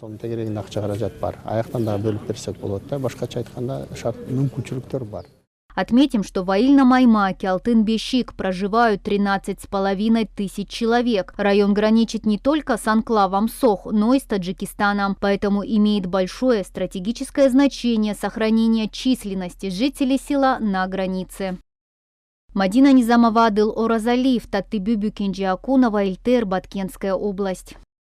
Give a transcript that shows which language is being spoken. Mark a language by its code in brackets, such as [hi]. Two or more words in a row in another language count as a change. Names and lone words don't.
[ru] Отметим, что в аильном аймаке Алтын-Бешик проживают 13,5 тысяч человек. Район граничит не только с анклавом Сох, но и с Таджикистаном, поэтому имеет большое стратегическое значение сохранение численности жителей села на границе. Мадина Низамова, Адыл Оразалиев, Таттыбүбү Кенже Акунова, ЛТР, Баткенская область.